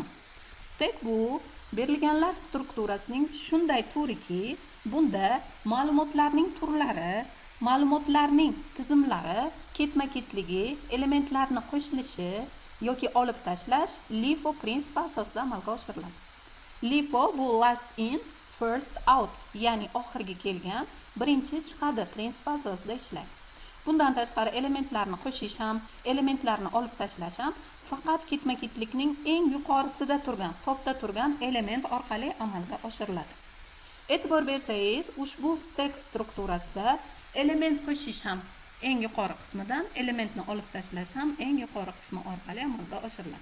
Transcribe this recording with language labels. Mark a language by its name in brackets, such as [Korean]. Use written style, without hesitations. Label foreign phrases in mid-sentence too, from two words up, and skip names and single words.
[Uzbek] Stack bu berilganlar strukturasining shunday turiki, bunda ma'lumotlarning turlari, ma'lumotlarning tizimlari, ketma-ketligi, elementlarni qo'shilishi yoki olib tashlash LIFO prinsipi asosida amalga oshiriladi. [English] LIFO bu last in, first out, [Uzbek] ya'ni oxirgi kelgan, birinchi chiqadi prinsipi asosida ishlaydi. Bundan tashqari elementlarni qo'shish ham, elementlarni olib tashlash ham faqat ketma-ketlikning eng yuqorisida turgan, topda turgan element orqali amalga oshiriladi. E'tibor bersangiz, ushbu stack strukturasida element qo'shish ham eng yuqori qismidan, elementni olib tashlash ham eng yuqori qismi orqali amalga oshiriladi.